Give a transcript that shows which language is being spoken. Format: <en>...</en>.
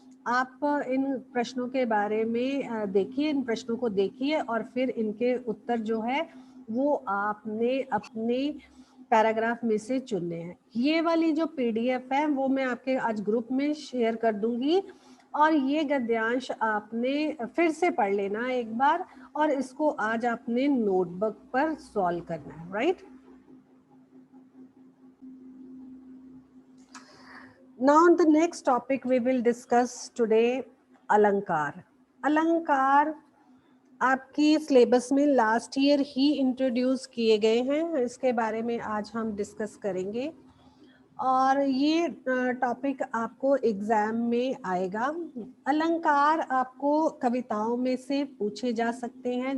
<hi>आप इन प्रश्नों के बारे में देखिए, इन प्रश्नों को देखिए और फिर इनके उत्तर जो है वो आपने अपने पैराग्राफ में से चुनने हैं। ये वाली जो पीडीएफ है वो मैं आपके आज ग्रुप में शेयर कर दूंगी और ये गद्यांश आपने फिर से पढ़ लेना एक बार और इसको आज आपने नोटबुक पर सॉल्व करना है, right.</hi> <en>Now the next topic we will discuss today, अलंकार।</en> <hi>अलंकार आपकी सिलेबस में लास्ट ईयर ही इंट्रोड्यूस किए गए हैं, इसके बारे में आज हम डिस्कस करेंगे और ये टॉपिक आपको एग्जाम में आएगा। अलंकार आपको कविताओं में से पूछे जा सकते हैं।</hi>